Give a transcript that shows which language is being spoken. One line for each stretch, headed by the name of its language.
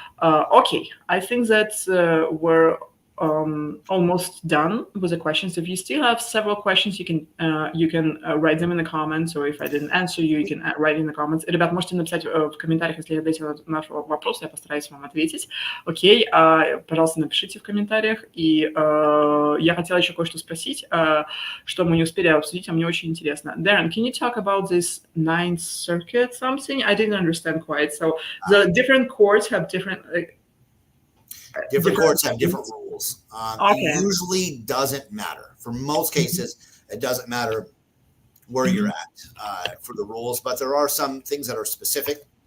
English: Okay, I think that we're almost done with the questions. If you still have several questions, you can write them in the comments, or if I didn't answer you, you can write in the comments.
Russian: Ребят, можете написать в комментариях, если я ответила на наш вопрос, я постараюсь вам ответить. Окей, пожалуйста, напишите в комментариях. И я хотела еще кое-что спросить, что мы не успели обсудить, а мне очень интересно.
English: Darren, can you talk about this Ninth Circuit something? I didn't understand quite. So the different courts have different... Different courts have different rules. It usually doesn't matter. For most cases, it doesn't matter where you're at for the rules, but there are some things that are specific.